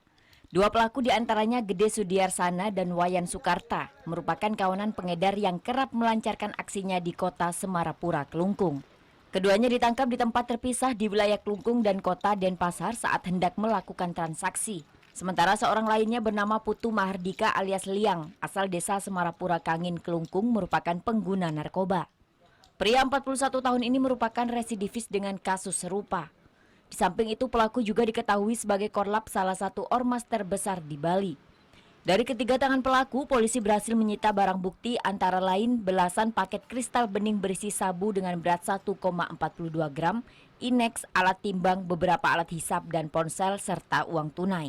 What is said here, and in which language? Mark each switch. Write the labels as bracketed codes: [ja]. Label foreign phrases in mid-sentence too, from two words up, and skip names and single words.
[id] 2 pelaku diantaranya Gede Sudiarsana dan Wayan Sukarta, merupakan kawanan pengedar yang kerap melancarkan aksinya di kota Semarapura, Kelungkung. Keduanya ditangkap di tempat terpisah di wilayah Kelungkung dan kota Denpasar saat hendak melakukan transaksi. Sementara seorang lainnya bernama Putu Mahardika alias Liang, asal desa Semarapura Kangin, Kelungkung, merupakan pengguna narkoba. Pria 41 tahun ini merupakan residivis dengan kasus serupa. Di samping itu, pelaku juga diketahui sebagai korlap salah satu ormas terbesar di Bali. Dari ketiga tangan pelaku, polisi berhasil menyita barang bukti antara lain belasan paket kristal bening berisi sabu dengan berat 1,42 gram, Inex, alat timbang, beberapa alat hisap, dan ponsel, serta uang tunai.